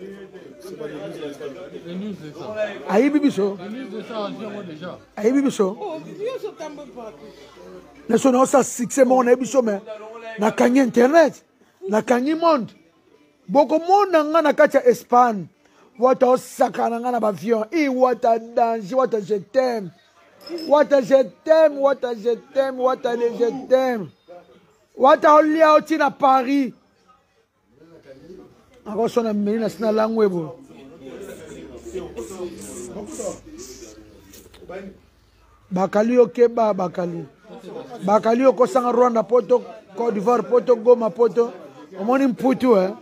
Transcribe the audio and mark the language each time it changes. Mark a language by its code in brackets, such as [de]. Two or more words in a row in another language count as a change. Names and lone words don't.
[ln] ayibi biso na so na sa succès mon na biso me na kanyi internet na kanyi monde boko monde nga na kati ya Espagne wata osakana nga na bavion wata danger wata [fr] je t'aime [ln] wata olia oti na Paris akosona meli na sina langwebo bakali okeba bakali okosanga Rwanda poto Côte d'Ivoire poto Goma poto omoni mputu